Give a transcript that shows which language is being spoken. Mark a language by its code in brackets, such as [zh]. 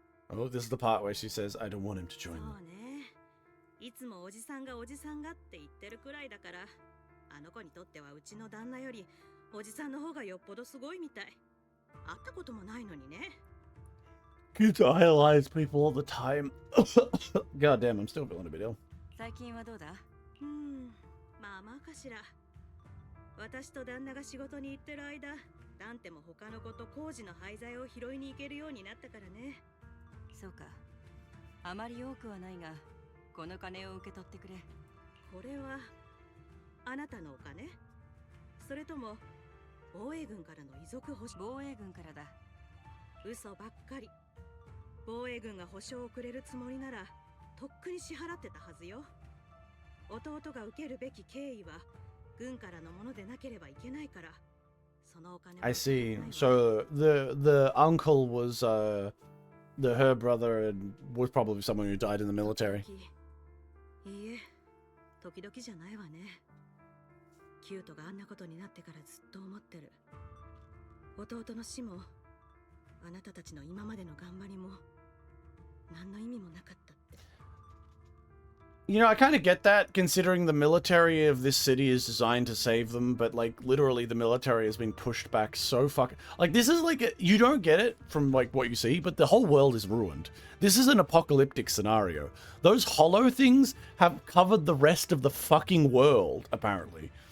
[en] Oh, this is the part where she says, I don't want him to join them. [ja] いつもおじさんがおじさんがって言ってるくらいだから、あの子にとってはうちの旦那よりおじさんの方がよっぽどすごいみたい。会ったこともないのにね。 [en] Kids idolize people all the time. God damn, I'm still feeling a bit ill. [ja] 最近はどうだ？まあまあかしら。私と旦那が仕事に行ってる間、ダンテも他の子と工事の廃材を拾いに行けるようになったからね。そうか。あまり多くはないが。この金を受け取ってくれ。これはあなたのお金？それとも防衛軍からの遺族保障？防衛軍からだ。嘘ばっかり。防衛軍が保証をくれるつもりならとっくに支払ってたはずよ。弟が受けるべき敬意は軍からのものでなければいけないから。そのお金は。 [en] I see. So the uncle was her brother and was probably someone who died in the military. [ja] いいえ、時々じゃないわね。キュートがあんなことになってからずっと思ってる。弟の死も、あなたたちの今までの頑張りも、何の意味もなかったって。 [en] You know, I kind of get that, considering the military of this city is designed to save them, but, like, literally the military has been pushed back so fucking... Like, this is like... You don't get it from, like, what you see, but the whole world is ruined. This is an apocalyptic scenario. Those hollow things have covered the rest of the fucking world, apparently.